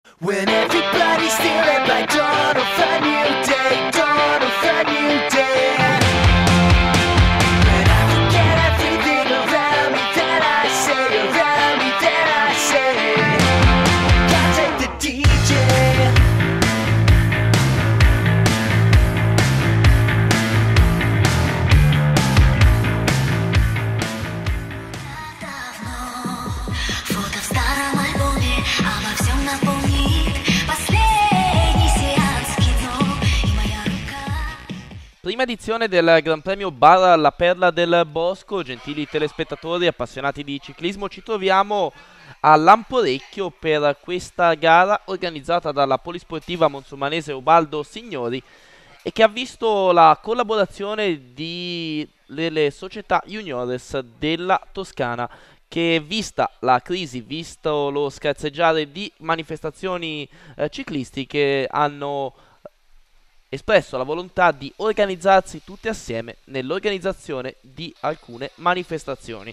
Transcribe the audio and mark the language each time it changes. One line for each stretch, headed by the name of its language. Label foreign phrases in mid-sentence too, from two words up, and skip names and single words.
English: When everybody's stealing by dawn of a new day, dawn of a new day. When I forget everything around me that I say, around me that I say. Can't take the DJ.
Russian: Фото в старом альбоме обо всем напомнит последний сеанс кино и моя рука.
Italian: Prima edizione del Gran Premio Bar La Perla del Bosco. Gentili telespettatori appassionati di ciclismo, ci troviamo a Lamporecchio per questa gara organizzata dalla polisportiva monsumanese Ubaldo Signori e che ha visto la collaborazione delle società juniores della Toscana, che vista la crisi, visto lo scarseggiare di manifestazioni ciclistiche, hanno espresso la volontà di organizzarsi tutti assieme nell'organizzazione di alcune manifestazioni.